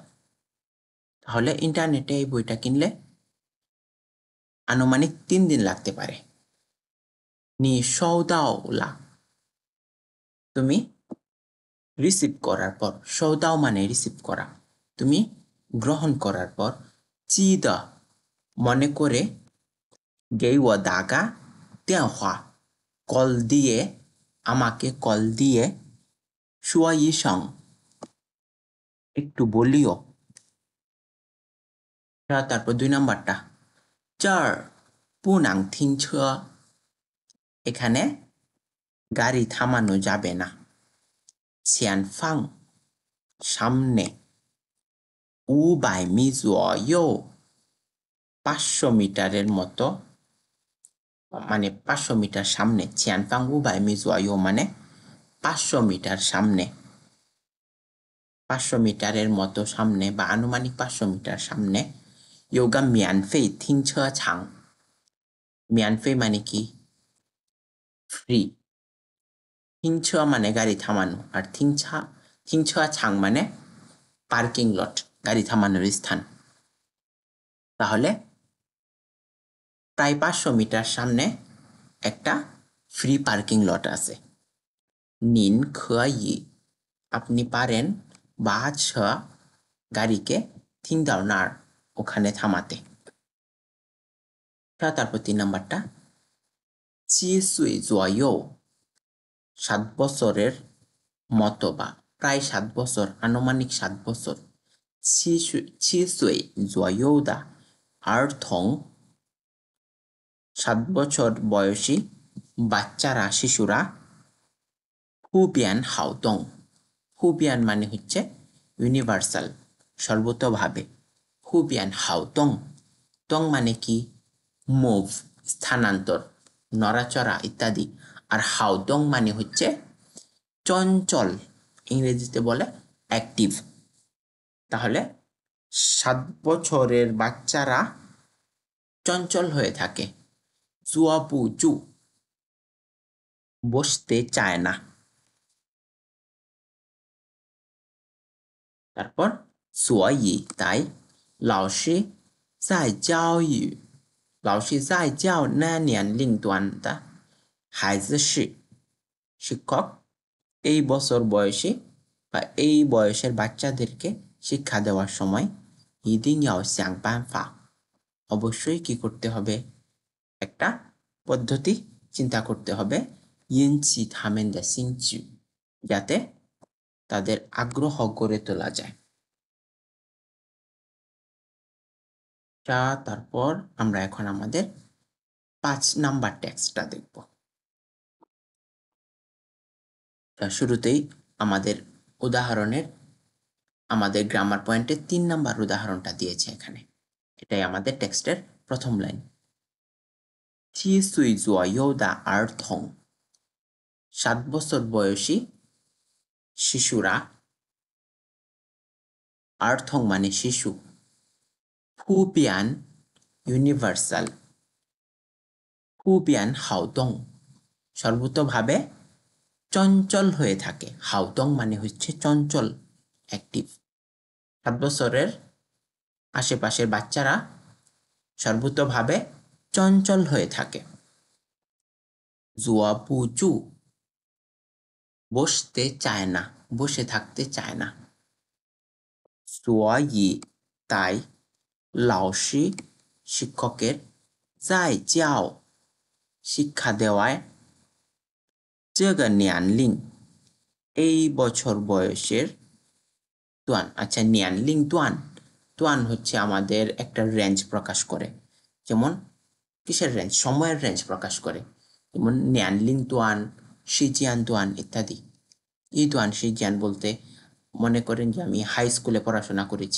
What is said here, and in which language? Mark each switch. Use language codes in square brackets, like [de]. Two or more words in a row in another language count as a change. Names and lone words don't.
[bn] তাহলে ইন্টারনেটে এই বইটা কিনলে আনুমানিক 3 দিন লাগতে পারে। [zh] 你收到了, [bn] তুমি রিসিভ করার পর, সৌদাও মানে রিসিভ করা, তুমি গ্রহণ করার পর, চিদা মনে করে [zh] 给我打个电话 [bn] কল দিয়ে আমাকে কল দিয়ে [zh] 说一声 [bn] একটু বলিও তারপর 2 নাম্বারটা [zh] 这儿不能停车 [bn] এখানে গাড়ি থামানো যাবে না 前方 সামনে [zh] 500米左右 [bn] 500 মিটারের মতো মানে 500 মিটার সামনে [zh] 前方500米左右 [bn] মানে 500 মিটার সামনে 500 মিটারের মতো সামনে বা আনুমানিক 500 মিটার সামনে [zh] 有个免费停车场 免费 [bn] মানে কি ফ্রি 停车 মানে গাড়ি থামানো আর 停车场 মানে পার্কিং লট গাড়ি থামানোর স্থান তাহলে প্রায় 500 মিটার সামনে একটা ফ্রি পার্কিং লট আছে [zh] 您可以 [bn] আপনি পারেন বাছ গাড়িকে [zh] 停到那儿 [bn] ওখানে থামাতে তারপর 3 নাম্বারটা [zh] 7 岁左右 [bn] 7 বছরের মতো বা প্রায় 7 বছর আনুমানিক 7 বছর [zh] 7 岁左右的儿童 [bn] 7 বছর বয়সী বাচ্চারা শিশুরা [zh] 普遍好动 普遍 [bn] মানে হচ্ছে ইউনিভার্সাল সর্বতোভাবে [zh] 普遍好动 [bn] দং মানে কি মুভ স্থানান্তর নড়াচড়া ইত্যাদি আর হাউদং মানে হচ্ছে চঞ্চল ইংরেজিতে বলে অ্যাক্টিভ তাহলে 7 বছরের বাচ্চারা চঞ্চল হয়ে থাকে [zh] 坐不住 [bn] বসতে চায় না তারপর 所以তাই [zh] 老师在教育老师在教那年龄段的孩子是 [bn] শিক্ষক এই বছর বয়সী বা এই বয়সের বাচ্চাদেরকে শিক্ষা দেওয়ার সময় [zh] 一定要想办法 [bn] অবশ্যই কি করতে হবে একটা পদ্ধতি চিন্তা করতে হবে [zh] 引起他们的兴趣 [bn] যাতে তাদের আগ্রহ গড়ে তোলা যায় তারপর আমরা এখন আমাদের 5 নাম্বার টেক্সটটা দেখব শুরুতেই আমাদের উদাহরণের আমাদের গ্রামার পয়েন্টে 3 নাম্বার উদাহরণটা দিয়েছে এখানে এটাই আমাদের টেক্সটের প্রথম লাইন [zh] 7 岁左右的儿童 [bn] 7 বছর বয়সী শিশুরা 儿童 মানে শিশু 普遍 ইউনিভার্সাল [zh] 普遍好动 [bn] সর্বতোভাবে চঞ্চল হয়ে থাকে হাউদং মানে হচ্ছে চঞ্চল অ্যাক্টিভ 7 বছরের আশেপাশের বাচ্চারা সর্বতোভাবে চঞ্চল হয়ে থাকে [zh] 坐不住 [bn] বসতে চায় না বসে থাকতে চায় না 所以 তাই 老师 শিক্ষকের [zh] 在教 [bn] শিক্ষা দেওয়ায় [zh] 这个年龄 [bn] এই বছর বয়সের তুয়ান আচ্ছা 年龄段 তুয়ান হচ্ছে আমাদের একটা রেঞ্জ প্রকাশ করে যেমন কিসের রেঞ্জ সময়ের রেঞ্জ প্রকাশ করে যেমন 年龄段 [zh] 时间段 [bn] ইত্যাদি এই [zh] 段时间 [bn] বলতে মনে করেন যে আমি হাই স্কুলে পড়াশোনা করেছি